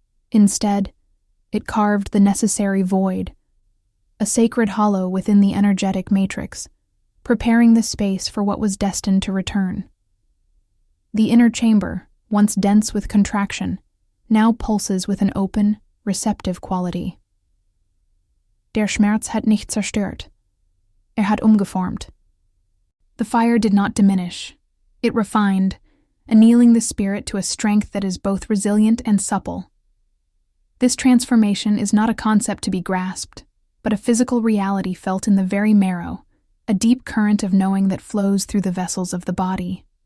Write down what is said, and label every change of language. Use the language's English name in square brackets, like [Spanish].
[English] Instead, it carved the necessary void, a sacred hollow within the energetic matrix, preparing the space for what was destined to return. The inner chamber, once dense with contraction, now pulses with an open, receptive quality. [German] Der Schmerz hat nicht zerstört. Hat umgeformt. [English] The fire did not diminish. It refined, annealing the spirit to a strength that is both resilient and supple. This transformation is not a concept to be grasped, but a physical reality felt in the very marrow, a deep current of knowing that flows through the vessels of the body.